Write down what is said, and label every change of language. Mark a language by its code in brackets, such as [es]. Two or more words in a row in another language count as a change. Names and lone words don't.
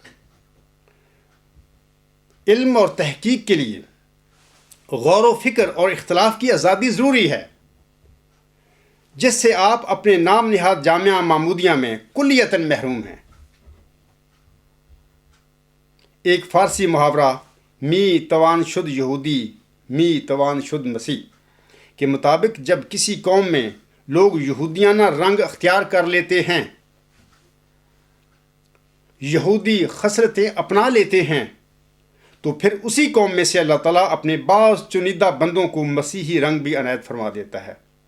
[ur] علم اور تحقیق کے لیے غور و فکر اور اختلاف کی آزادی ضروری ہے، جس سے آپ اپنے نام نہاد جامعہ محمودیہ میں کلیتاً محروم ہیں۔ ایک فارسی محاورہ [fa] می توان شد یہودی می توان شد مسیح [ur] کے مطابق جب کسی قوم میں لوگ یہودیانہ رنگ اختیار کر لیتے ہیں، یہودی خصلتیں اپنا لیتے ہیں، تو پھر اسی قوم میں سے اللہ تعالیٰ اپنے بعض چنیدہ بندوں کو مسیحی رنگ بھی عنایت فرما دیتا ہے۔